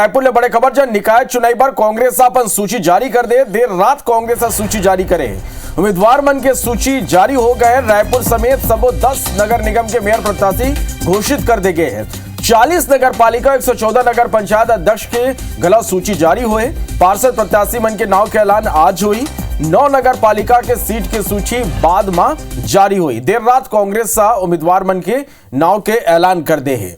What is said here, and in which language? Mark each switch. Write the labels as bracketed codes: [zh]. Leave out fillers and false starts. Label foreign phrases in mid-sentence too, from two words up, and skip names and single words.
[hne] रायपुर ले बड़े खबर, जब निकाय चुनाव पर कांग्रेस अपन सूची जारी कर दे। देर रात कांग्रेस सूची जारी करे। उम्मीदवार मन के सूची जारी हो गए। रायपुर समेत सबो 10 नगर निगम के मेयर प्रत्याशी घोषित कर दे गए हैं। 40 नगर पालिका, 114 नगर पंचायत अध्यक्ष के गला सूची जारी हुए। पार्षद प्रत्याशी मन के नाव के ऐलान आज हुई। 9 नगर पालिका के सीट की सूची बाद में जारी हुई। देर रात कांग्रेस उम्मीदवार मन के नाव के ऐलान कर दे है।